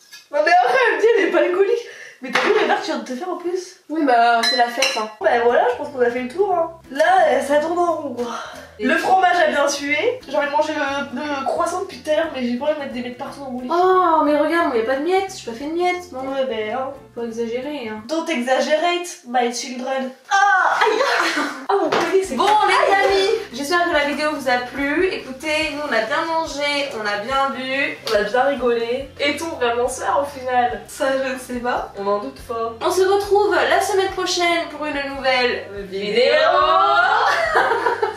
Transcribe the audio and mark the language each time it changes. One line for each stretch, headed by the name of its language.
French: Non mais après, elle me dit elle est pas alcoolique. Mais t'as vu les verres que tu viens de te faire en plus? Oui, bah c'est la fête, hein. Bah voilà, je pense qu'on a fait le tour. Hein. Là, ça tourne en rond quoi. Le fromage a bien sué. J'ai envie de manger le croissant depuis tout à l'heure, mais j'ai pas envie de mettre des miettes partout dans mon lit. Oh, mais regarde, il y a pas de miettes, j'ai pas fait de miettes. Bon, Ouais, ben hein. faut exagérer, hein.
English: Don't exaggerate, my children.
French: Ah, aïe. Ah, mon collier, c'est Bon, les amis, j'espère que la vidéo vous a plu. Écoutez, nous on a bien mangé, on a bien bu. On a bien rigolé. Est-on vraiment sœurs au final? Ça, je ne sais pas. On en doute fort. On se retrouve la semaine prochaine pour une nouvelle vidéo.